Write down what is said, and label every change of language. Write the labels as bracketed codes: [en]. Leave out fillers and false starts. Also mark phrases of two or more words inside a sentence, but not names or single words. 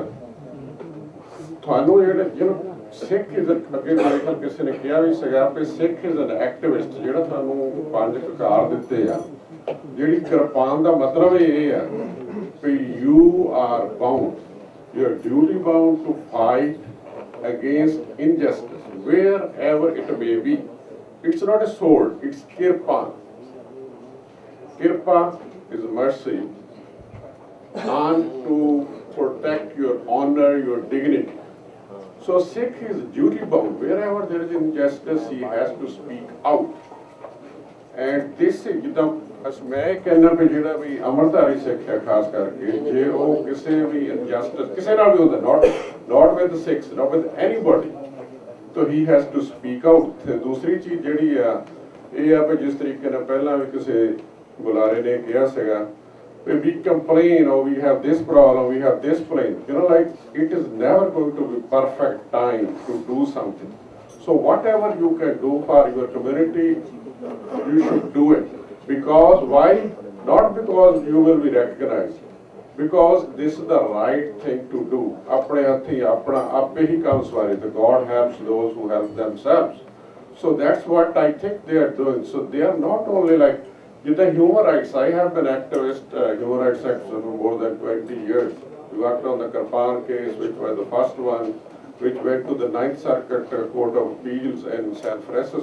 [pa] ਤੁਹਾਨੂੰ ਜਿਹੜੇ ਸਿੱਖ ਅੱਗੇ ਮੇਰੇ ਖਿਆਲ ਕਿਸੇ ਨੇ ਕਿਹਾ ਵੀ ਸੀਗਾ ਕਿ [en] Sikh is an activist [pa] ਜਿਹੜਾ ਤੁਹਾਨੂੰ 5 ਕਕਾਰ ਦਿੱਤੇ ਆ ਜਿਹੜੀ ਕਿਰਪਾਨ ਦਾ ਮਤਲਬ ਇਹ ਆ ਵੀ [en] you are bound you are duty bound to fight against injustice wherever it may be. It's not a sword, it's kirpa. Kirpa is mercy and to protect your honor, your dignity. So Sikh is duty bound. Wherever there is injustice, he has to speak out. And this is the [hi] मैं कहना भी [pa] ਜਿਹੜਾ ਵੀ ਅਮਰਧਾਰੀ ਸਿੱਖ ਹੈ ਖਾਸ ਕਰਕੇ ਜੇ ਉਹ ਕਿਸੇ ਵੀ injustice ਕਿਸੇ ਨਾਲ ਵੀ ਹੁੰਦਾ [en] not with the Sikhs, not with anybody. So he has to speak out. [pa] ਤੇ ਦੂਸਰੀ ਚੀਜ਼ ਜਿਹੜੀ ਆ ਇਹ ਆ ਵੀ ਜਿਸ ਤਰੀਕੇ ਨਾਲ ਪਹਿਲਾਂ ਵੀ ਕਿਸੇ ਬੁਲਾਰੇ ਨੇ ਕਿਹਾ ਸੀਗਾ ਵੀ [en] we complain or we have this problem, we have this plan. Like it is never going to be perfect time to do something. So whatever you can do for your community, you should do it. Because why? Not because you will be recognized. Because this is the right thing to do. [pa] ਆਪਣੇ ਹੱਥੀਂ ਆਪਣਾ ਆਪੇ ਹੀ ਕੰਮ ਸਵਾਰੇ ਤੇ [en] God helps those who help themselves. So that's what I think they are doing. So they are not only like the human rights. I have been activist human rights activist for more than 20 years. We worked on the Karpan case, which was the first one, which went to the 9th Circuit Court of Appeals in San Francisco.